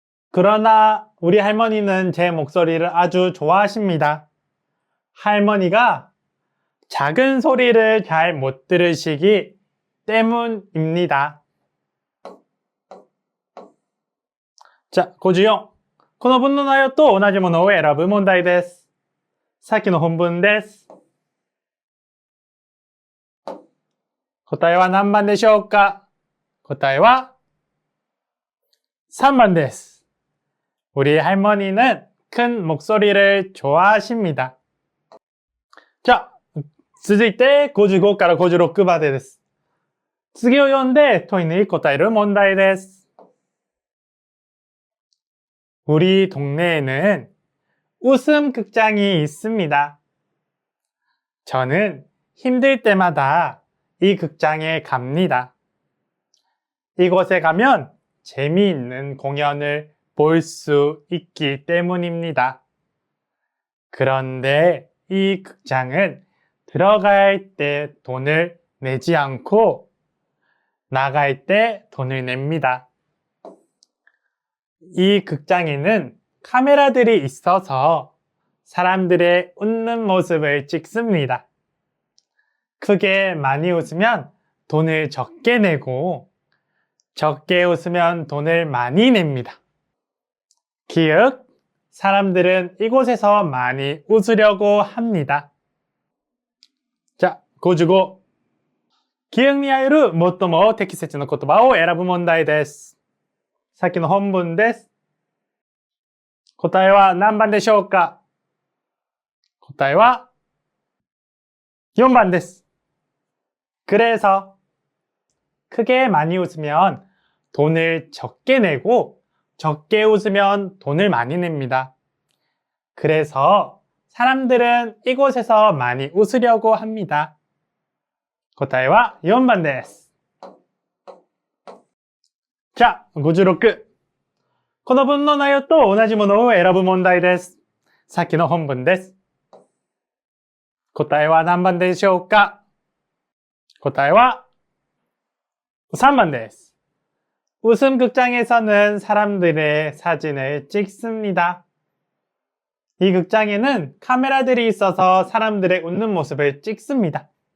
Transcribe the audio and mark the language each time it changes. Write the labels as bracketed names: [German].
[Korean] 그러나 우리 할머니는 제 목소리를 아주 좋아하십니다. 할머니가 작은 소리를 잘 못 들으시기 때문입니다. 자, 54. [Japanese] この文の内容と同じものを選ぶ問題です。さっきの本文です。答えは何番でしょうか？答えは3番です。 [Korean] 우리 할머니는 큰 목소리를 좋아하십니다. [Japanese] 자, 続いて55から56までです。次を読んで問いに答える問題です。 [Korean] 우리 동네에는 웃음 극장이 있습니다. 저는 힘들 때마다 이 극장에 갑니다. 이곳에 가면 재미있는 공연을 볼 수 있기 때문입니다. 그런데 이 극장은 들어갈 때 돈을 내지 않고 나갈 때 돈을 냅니다. 이 극장에는 카메라들이 있어서 사람들의 웃는 모습을 찍습니다. 크게 많이 웃으면 돈을 적게 내고 적게 웃으면 돈을 많이 냅니다. 기억, 사람들은 이곳에서 많이 웃으려고 합니다. 자, 55. [Japanese] 記憶にある最も適切な言葉を選ぶ問題です。さっきの本文です。答えは何番でしょうか？答えは4번です。 [Korean] 그래서 크게 많이 웃으면 돈을 적게 내고 적게 웃으면 돈을 많이 냅니다. 그래서 사람들은 이곳에서 많이 웃으려고 합니다. [Japanese] 答えは4番です。じゃあ、56。この文の内容と同じものを選ぶ問題です。さっきの本文です。答えは何番でしょうか？答えは3번です。 [Korean] 웃음 극장에서는 사람들의 사진을 찍습니다. 이 극장에는 카메라들이 있어서 사람들의 웃는 모습을 찍습니다.